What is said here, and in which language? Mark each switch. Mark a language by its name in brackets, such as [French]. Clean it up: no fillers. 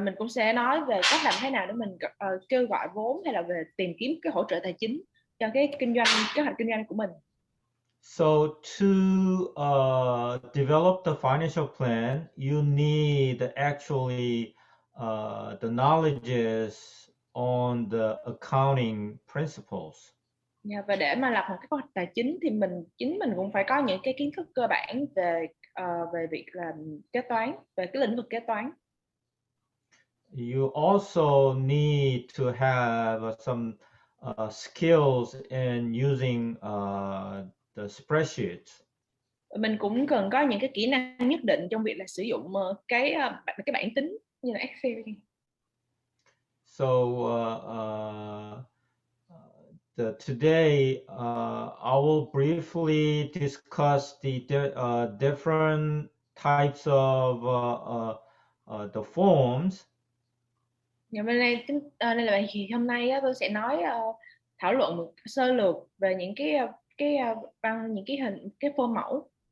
[Vietnamese] Mình cũng sẽ nói về cách làm thế nào để mình kêu gọi vốn hay là về tìm kiếm cái hỗ trợ tài chính cho cái kế hoạch kinh doanh của mình. [English] So to develop the financial plan, you need actually the knowledges on the accounting principles. [Vietnamese] Yeah, và để mà lập một cái kế hoạch tài chính thì chính mình cũng phải có những cái kiến thức cơ bản về việc làm kế toán, về cái lĩnh vực kế toán. [English] You also need to have some skills in using the spreadsheets. [Vietnamese] Mình cũng cần có những cái kỹ năng nhất định trong việc là sử dụng cái bảng tính như là Excel. [English] So today I will briefly discuss the different types of the forms. [Vietnamese] Bên này đây là bài hôm nay tôi sẽ nói thảo luận một sơ lược về những cái form mẫu.